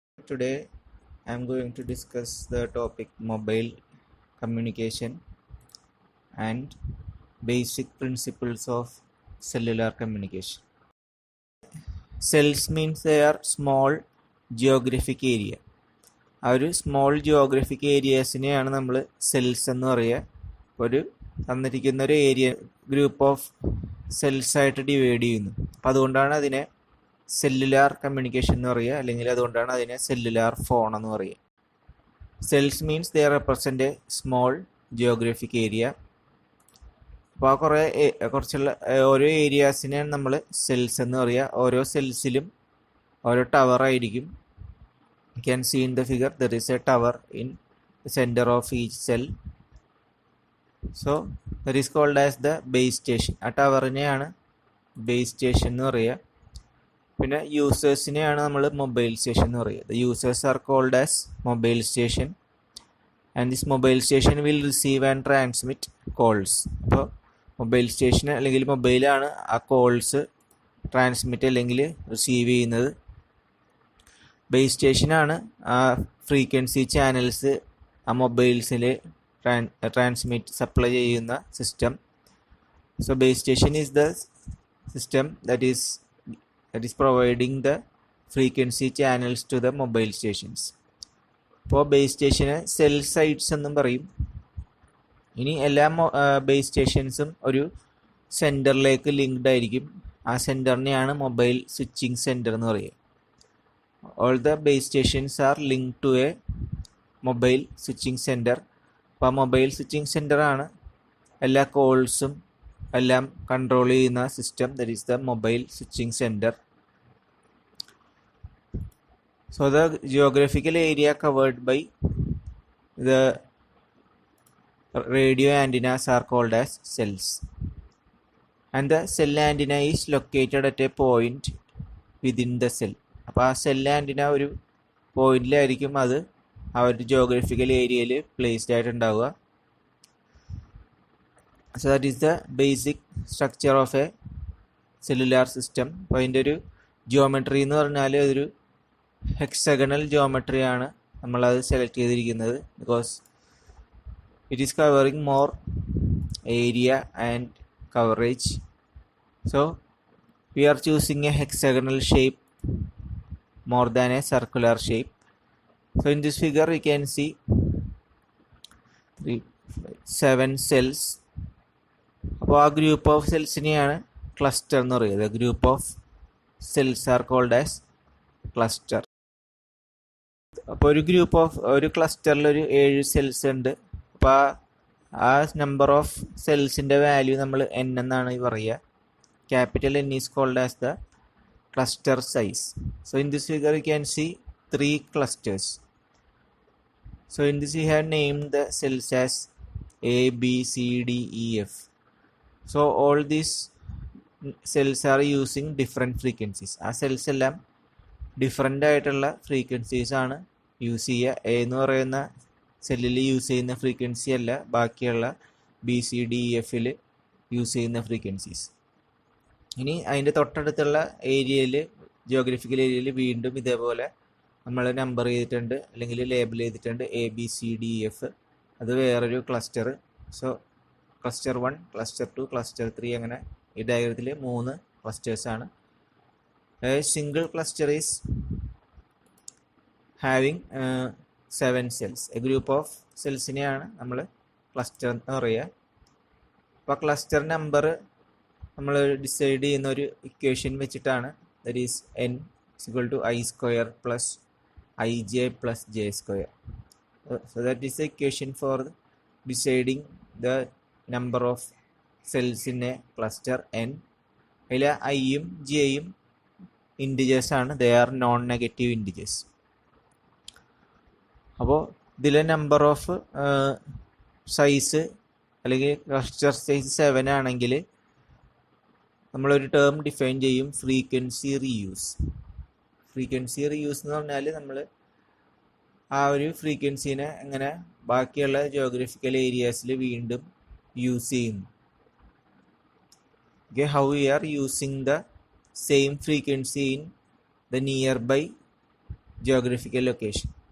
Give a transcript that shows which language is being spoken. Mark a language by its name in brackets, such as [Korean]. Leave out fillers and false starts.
[English] today I am going to discuss the topic mobile communication and basic principles of cellular communication. Cells means they are small geographic area. [Malayalam] ആ ഒരു small Geographic ഏരിയാസിനെയാണ് നമ്മൾ cells എന്ന് പറയുക. ഒരു തന്നിരിക്കുന്ന ഒരു area group of cells ആയിട്ട് divide ചെയ്യുന്നു. അപ്പം അതുകൊണ്ടാണ് അതിനെ സെല്ലുലാർ കമ്മ്യൂണിക്കേഷൻ എന്ന് പറയുക, അല്ലെങ്കിൽ അതുകൊണ്ടാണ് അതിനെ സെല്ലുലാർ ഫോൺ എന്ന് പറയുക. [English] Cells means they represent a small geographic area. [Malayalam] അപ്പോൾ ആ കുറച്ചുള്ള ഓരോ ഏരിയാസിനെയാണ് നമ്മൾ സെൽസ് എന്ന് പറയുക. ഓരോ സെൽസിലും ഓരോ ടവർ ആയിരിക്കും. [English] You can see in the figure there is a tower in the center of each cell. So that is called as the base station. [Malayalam] ആ ടവറിനെയാണ് ബേസ് സ്റ്റേഷൻ എന്ന് പറയുക. പിന്നെ യൂസേഴ്സിനെയാണ് നമ്മൾ മൊബൈൽ സ്റ്റേഷൻ എന്ന് പറയുക. [English] The users are called as mobile station and this mobile station will receive and transmit calls. [Malayalam] അപ്പോൾ mobile station അല്ലെങ്കിൽ മൊബൈലാണ് ആ കോൾസ് ട്രാൻസ്മിറ്റ് അല്ലെങ്കിൽ റിസീവ് ചെയ്യുന്നത്. ബേസ് സ്റ്റേഷനാണ് ആ ഫ്രീക്വൻസി ചാനൽസ് ആ മൊബൈൽസിൽ ട്രാൻസ്മിറ്റ് സപ്ലൈ ചെയ്യുന്ന system. [English] So base station is the system that is providing the frequency channels to the mobile stations. [Malayalam] അപ്പോൾ ബേസ് സ്റ്റേഷന് സെൽ സൈറ്റ്സ് എന്നും പറയും. ഇനി എല്ലാ ബേസ് സ്റ്റേഷൻസും ഒരു സെൻറ്ററിലേക്ക് ലിങ്ക്ഡ് ആയിരിക്കും. ആ സെൻറ്ററിനെയാണ് മൊബൈൽ സ്വിച്ചിങ് സെൻറ്റർ എന്ന് പറയുക. [English] All the base stations are linked to a mobile switching center. [Malayalam] അപ്പോൾ മൊബൈൽ സ്വിച്ചിങ് സെൻറ്റർ ആണ് എല്ലാ കോൾസും എല്ലാം കൺട്രോൾ ചെയ്യുന്ന system. [English] That is the mobile switching centre. So the geographical area covered by the radio antennas are called as cells and the cell antenna is located at a point within the cell. [Malayalam] അപ്പോൾ ആ cell antenna ഒരു പോയിന്റിലായിരിക്കും അത് ആ ഒരു geographical ഏരിയയിൽ placed ആയിട്ടുണ്ടാവുക. [English] So that is the basic structure of a cellular system. [Malayalam] അപ്പോൾ അതിൻ്റെ ഒരു ജിയോമെട്രി എന്ന് പറഞ്ഞാൽ ഒരു ഹെക്സഗണൽ ജിയോമെട്രിയാണ് നമ്മളത് സെലക്ട് ചെയ്തിരിക്കുന്നത്. [English] Because it is covering more area and coverage. So we are choosing a hexagonal shape more than a circular shape. So in this figure we can see 7 cells. [Malayalam] അപ്പോൾ ആ group of സെൽസിനെയാണ് cluster എന്ന് പറയുന്നത്. [English] Group of cells are called as cluster. [Malayalam] അപ്പോൾ ഒരു ക്ലസ്റ്ററിൽ ഒരു 7 cells ഉണ്ട്. അപ്പോൾ ആ നമ്പർ ഓഫ് സെൽസിൻ്റെ വാല്യൂ നമ്മൾ n എന്നാണ് പറയുക. [English] Capital N is called as the cluster size. So in this figure you can see 3 clusters. So in this we have named the cells as A, B, C, D, E, F. So all these cells are using different frequencies. [Malayalam] ആ cells എല്ലാം different ആയിട്ടുള്ള frequencies ആണ് use ചെയ്യുക. A എന്ന് പറയുന്ന സെല്ലിൽ use ചെയ്യുന്ന frequency അല്ല ബാക്കിയുള്ള ബി, സി, ഡി, ഇ, എഫിൽ യൂസ് ചെയ്യുന്ന ഫ്രീക്വൻസീസ്. ഇനി അതിൻ്റെ തൊട്ടടുത്തുള്ള ഏരിയയിൽ ജിയോഗ്രഫിക്കൽ ഏരിയയിൽ വീണ്ടും ഇതേപോലെ നമ്മൾ നമ്പർ ചെയ്തിട്ടുണ്ട് അല്ലെങ്കിൽ ലേബിൾ ചെയ്തിട്ടുണ്ട് A, B, C, D, F. അത് വേറൊരു cluster. So cluster 1, cluster 2, cluster 3 അങ്ങനെ ഈ ഡയഗ്രത്തിൽ 3 ക്ലസ്റ്റേഴ്സാണ്. [English] Single cluster is having 7 cells. [Malayalam] A group of സെൽസിനെയാണ് നമ്മൾ ക്ലസ്റ്റർ എന്ന് പറയുക. അപ്പോൾ ക്ലസ്റ്റർ നമ്പർ നമ്മൾ ഡിസൈഡ് ചെയ്യുന്ന ഒരു ഇക്വേഷൻ വെച്ചിട്ടാണ്. [English] That is n = I² + ij + j². So that is the equation for deciding the number of cells in a cluster n. [Malayalam] അതിൽ ഐയും ജെയും ഇൻറ്റിജേഴ്സ് ആണ്. [English] They are non negative integers. [Malayalam] അപ്പോൾ ഇതിലെ number of size അല്ലെങ്കിൽ cluster size 7 ആണെങ്കിൽ നമ്മളൊരു term define ചെയ്യും, frequency reuse. Frequency reuse എന്ന് പറഞ്ഞാൽ നമ്മൾ ആ ഒരു ഫ്രീക്വൻസീനെ എങ്ങനെ ബാക്കിയുള്ള ജിയോഗ്രഫിക്കൽ ഏരിയാസിൽ വീണ്ടും യൂസ് ചെയ്യുന്നു. [English] how we are using the same frequency in the nearby geographical location.